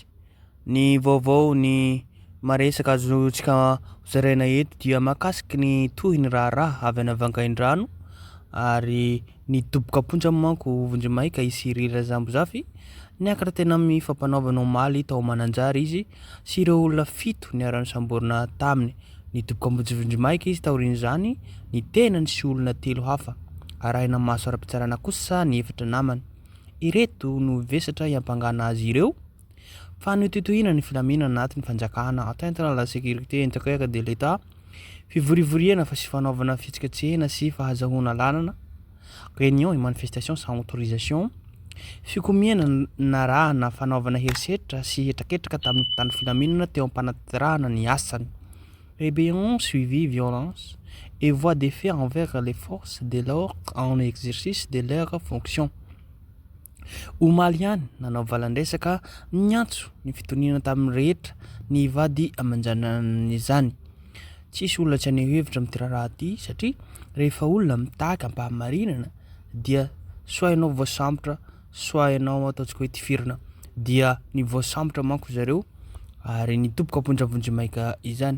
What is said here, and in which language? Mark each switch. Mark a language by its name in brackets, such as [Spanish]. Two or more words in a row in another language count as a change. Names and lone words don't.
[Malagasy] Ny vaovao ny maresaka azontsika zaraina eto dia mahakasiky ny tohiny raharaha avy Vangaindrano ary ny doboka aponja manko Vonjimaika i Cyril Zambozafy niakatra tena amin'ny fampanaovana omaly tao Mananjary izy sy ireo olona 7 niarahany samborina taminy. Ny doboka Vonjimaika izy taorin'izany ny tenany sy olona 3 hafa. Arahina maso ara-pitsarana kosa ny efatra namany. Ireto no vesatra iampangana azy ireo fa nototohina ny filaminana anatin'ny fanjakana [French] atteinte à la sécurité intérieure de l'État, [Malagasy] fivorivorihana fa sy fanaovana fitsikatsehana sy fahazahoana lalana, [French] réunion et manifestation sans autorisation, [Malagasy] fikomiana narahana fanaovana herisetra sy hetraketraka tamin'ny mpitandro filaminana teo am-panatirahana ny asany, [French] rébellion suivi violence et voie de fait envers les forces de l'ordre en exercice de leurs fonctions. [Malagasy] Omaly ihany nanao valandresaka nyantso ny fitoniana tamin'ny rehetra ny vady amanjanana izany. Tsisy olona tsy aneho hevitra amin'ny tiraraha ty satria rehefa olona mitahaka ampahamarinana dia soit ianao voasambotra soit ianao ataontsika hoe tifirina dia ny voasambotra manko zareo ary ny doboka ampondra Vonjimaika izany.